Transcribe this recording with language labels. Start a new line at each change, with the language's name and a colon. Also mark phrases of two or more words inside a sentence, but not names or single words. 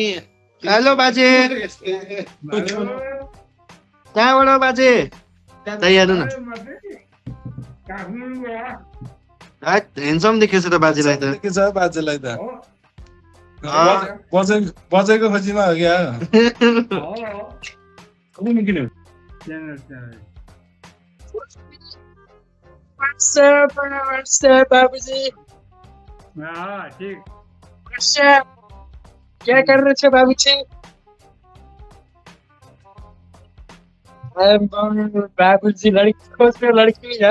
Nepali: हेलो बाजे, कहाँबाट बाजे? त्यही हेर्नु न, ह्यान्डसम देखेछ त बाजेलाई त। के छ बाजेलाई त अँ। बजेको खोजीमा हो क्या
Hindi: बाबूजी, ठीक क्या कर रहे थे बाबूजी? बाबूजी लड़की खोज रहे, लड़की है?